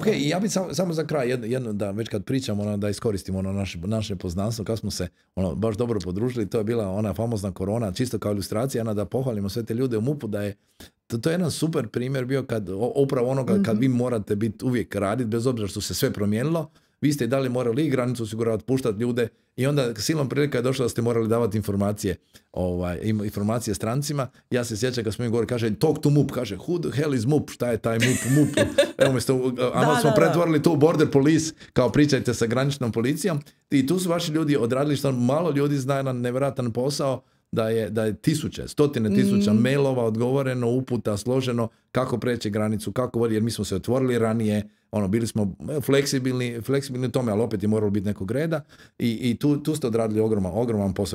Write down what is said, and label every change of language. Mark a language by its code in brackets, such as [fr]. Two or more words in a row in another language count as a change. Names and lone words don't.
[hr] Ok, i ja bih samo za kraj, da već kad pričamo, da iskoristimo naše poznanstvo, kad smo se baš dobro podružili, to je bila ona famozna korona, čisto kao ilustracija, da pohvalimo sve te ljude u MUP-u, da je to je jedan super primjer bio upravo onoga kad vi morate biti uvijek raditi, bez obzira što se sve promijenilo, vi ste i dalje morali i granicu osiguravati, puštati ljude i onda silom prilika je došla da ste morali davati informacije strancima. Ja se sjećam kad smo im govorili, kaže [en] talk to MUP, [hr] kaže [en] who the hell is MUP, [hr] šta je taj MUP? Evo smo pretvorili to u [en] border police, [hr] kao pričajte sa graničnom policijom i tu su vaši ljudi odradili što malo ljudi zna jedan nevjerojatan posao, da je stotine tisuća mailova odgovoreno, uputa, složeno, kako preći granicu, kako jer mi smo se otvorili ranije, bili smo fleksibilni u tome, ali opet je moralo biti nekog reda i tu ste odradili ogroman posao.